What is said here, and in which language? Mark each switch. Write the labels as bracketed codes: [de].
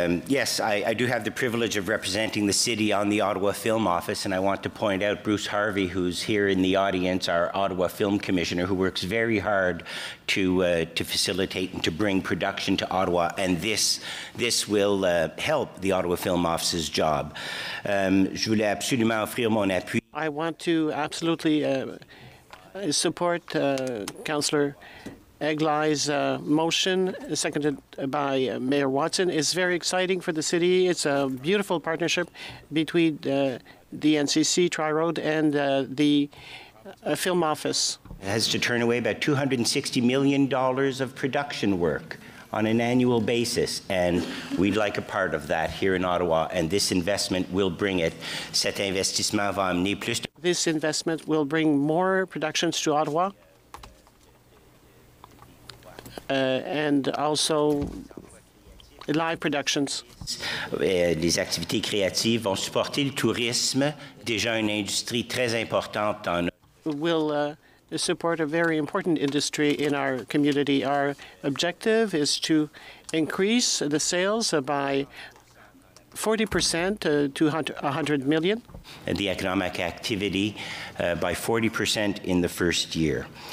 [en] Yes, I do have the privilege of representing the city on the Ottawa Film Office, and I want to point out Bruce Harvey, who's here in the audience, our Ottawa Film Commissioner, who works very hard to facilitate and to bring production to Ottawa, and this will help the Ottawa Film Office's job. [fr] Je voulais absolument offrir mon appui. [en] I want to absolutely support Councillor Eglai's motion, seconded by Mayor Watson. Is very exciting for the city. It's a beautiful partnership between the NCC, Tri-Road, and the Film Office. It has to turn away about $260 million of production work on an annual basis, and we'd like a part of that here in Ottawa, and this investment will bring it. [fr] Cet investissement va amener plus. [en] This investment will bring more productions to Ottawa, and also live productions. [fr] Les activités créatives vont supporter le tourisme, déjà une industrie très importante en. [en] Will support a very important industry in our community. Our objective is to increase the sales by 40% to 100 million. And the economic activity by 40% in the first year.